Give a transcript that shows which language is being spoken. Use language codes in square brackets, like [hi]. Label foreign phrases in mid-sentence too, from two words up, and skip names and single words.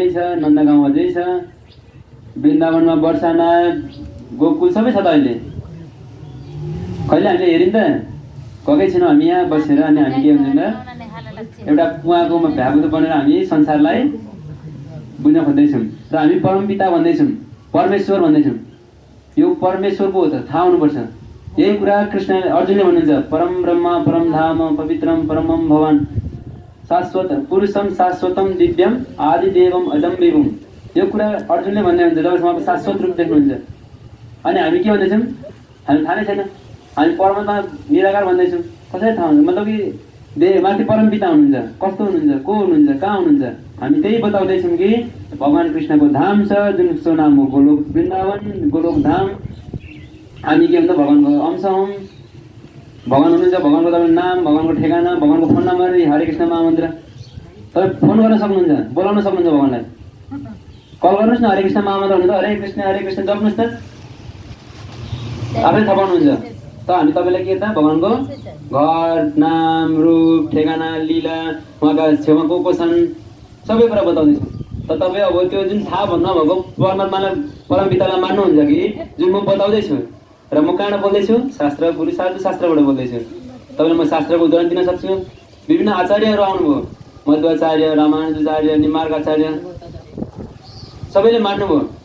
[ne] छ नन्दगाउँ अझै छ वृन्दावनमा बर्साना गोकुल सबै छ त अहिले कहिले हामीले हेऱ्यौँ त गएकै छैनौँ हामी यहाँ बसेर अनि हामी के हुन्छ त एउटा कुवाको भ्यागुतो बनेर हामी संसारलाई बुझ्न खोज्दैछौँ र हामी परमपिता भन्दैछौँ परमेश्वर भन्दैछौँ यो परमेश्वरको हो त थाहा हुनुपर्छ यही कुरा कृष्ण अर्जुनले भन्नुहुन्छ [sa] परम ब्रह्म परम धाम पवित्रम परमम भवान शाश्वत पुरुषम शाश्वतम दिव्यम आदि देवम अजम विभुम [ne] यो कुरा अर्जुनले भन्दै हुन्छ जबसम्म शाश्वत रूप देख्नुहुन्छ अनि हामी के भन्दैछौँ हामी थाहा नै छैन हामी परमात्मा निराकार भन्दैछौँ कसरी थाहा हुन्छ मतलब कि माथि परमपिता हुनुहुन्छ कस्तो हुनुहुन्छ को हुनुहुन्छ कहाँ हुनुहुन्छ हामी त्यही बताउँदैछौँ कि भगवान कृष्णको धाम छ जुन उसको नाम हो गोलोक वृन्दावन गोलोक धाम हामी के भन्छ भगवानको अंश हौँ भगवान हुनुहुन्छ भगवानको तपाईँ नाम भगवानको ठेगाना भगवानको [en] phone number [ne] हरे कृष्ण महामन्त्र तपाईँ फोन गर्न सक्नुहुन्छ बोलाउन सक्नुहुन्छ भगवानलाई कल गर्नुहोस् न हरे कृष्ण महामन्त्र हुनुहुन्छ हरे कृष्ण जप्नुहोस् न आफै थपाउनुहुन्छ त हामी तपाईँलाई के त भगवानको घर नाम रूप ठेगाना लीला उहाँका छेउमा को छन् सबै कुरा बताउँदैछौँ त तपाईँ अब त्यो जुन थाहा नभएको परमात्मालाई परमपितालाई मान्नुहुन्छ कि जुन म बताउँदैछु र म कहाँबाट बोल्दैछु शास्त्र पुरुष शास्त्रबाट बोल्दैछु तपाईँलाई म शास्त्रको उदाहरण दिन सक्छु विभिन्न आचार्यहरू आउनुभयो मध्वाचार्य रामानुजाचार्य निमार्गाचार्य सबैले मान्नुभयो